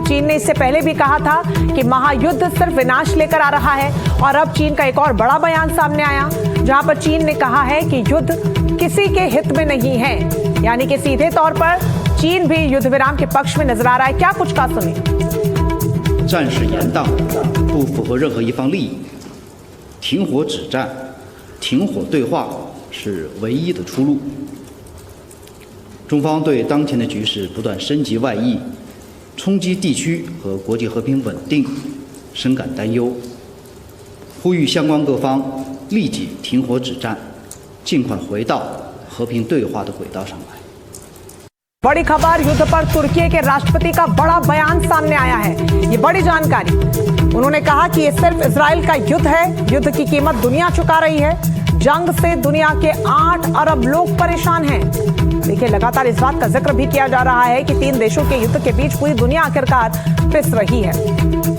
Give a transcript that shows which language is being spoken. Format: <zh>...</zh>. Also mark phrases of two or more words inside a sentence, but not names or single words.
<hi>चीन ने इससे पहले भी कहा था कि महायुद्ध सिर्फ विनाश लेकर आ रहा है, और अब चीन का एक और बड़ा बयान सामने आया, जहां पर चीन ने कहा है कि युद्ध किसी के हित में नहीं है। यानी कि सीधे तौर पर चीन भी युद्ध विराम के पक्ष में नजर आ रहा है। क्या कुछ कहा, सुनिए।</hi> <zh>战事延宕不符合任何一方利益，停火止战、停火对话是唯一的出路。中方对当前的局势不断升级外溢、冲击地区和国际和平稳定深感担忧，呼吁相关各方立即停火止战，尽快回到和平对话的轨道上来。</zh> <hi>बड़ी खबर, युद्ध पर तुर्की के राष्ट्रपति का बड़ा बयान सामने आया है। ये बड़ी जानकारी। उन्होंने कहा कि ये सिर्फ इजराइल का युद्ध है, युद्ध की कीमत दुनिया चुका रही है। जंग से दुनिया के 8 अरब लोग परेशान हैं। देखिए, लगातार इस बात का जिक्र भी किया जा रहा है कि 3 देशों के युद्ध के बीच पूरी दुनिया आखिरकार पिस रही है।</hi>